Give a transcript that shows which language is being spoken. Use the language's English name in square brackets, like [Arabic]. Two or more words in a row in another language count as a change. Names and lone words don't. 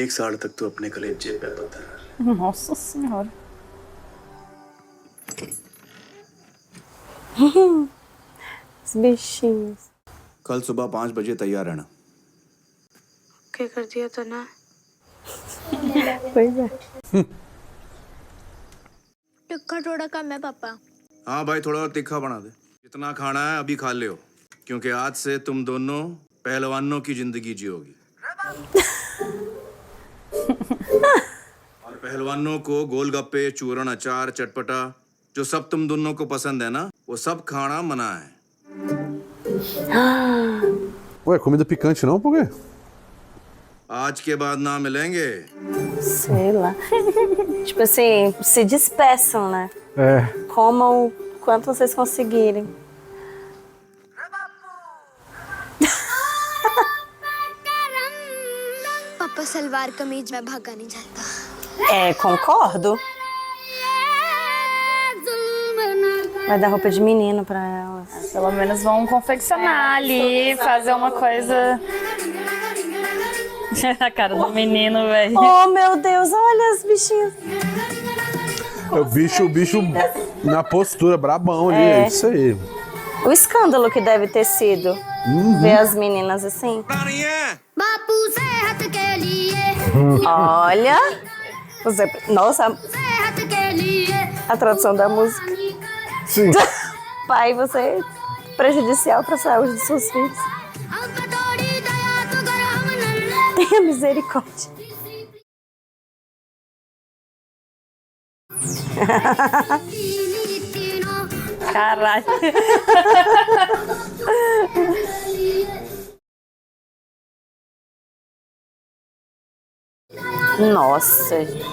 [Hindi] 1 साड़ तक तो अपने कलेजे पे पता है। [Portuguese] Nossa senhora. Os bichinhos. [Hindi] कल सुबह 5 बजे तैयार रहना। क्या कर दिया था ना [Portuguese] Pois é. [Hindi] टिक्का थोड़ा कम है पापा हाँ भाई थोड़ा और तीखा बना दे। जितना खाना है अभी खा ले क्योंकि आज से तुम दोनों पहलवानों की जिंदगी जियोगी। और पहलवानों को गोलगप्पे चूरन अचार चटपटा जो सब तुम दोनों को पसंद है ना वो सब खाना मना है। [Portuguese] Ué, comida picante não? Por quê? [Hindi] आज के बाद ना मिलेंगे। [Portuguese] Sei lá. Tipo assim, se despeçam, né? É. Comam o quanto vocês conseguirem. [Hindi] पापा सलवार कमीज में भागा नहीं जाता [Portuguese] É, concordo. Vai dar roupa de menino pra elas. Pelo menos vão confeccionar ali, fazer uma coisa. A cara do menino, velho. Oh, meu Deus, olha os bichinhos. É o bicho na postura, brabão ali, é isso aí. O escândalo que deve ter sido ver as meninas assim. [Hindi] बापू सेहत के लिए [Portuguese] Olha. Nossa, [Hindi] सेहत के लिए [Portuguese] a tradução da música. Sim. Pai, você é prejudicial para a saúde dos seus filhos. [Hindi] अब थोड़ी दया तो कर हम नन्हे [Portuguese] Tenha misericórdia. [Hindi] तीनों [Portuguese] Caralho. Nossa, gente.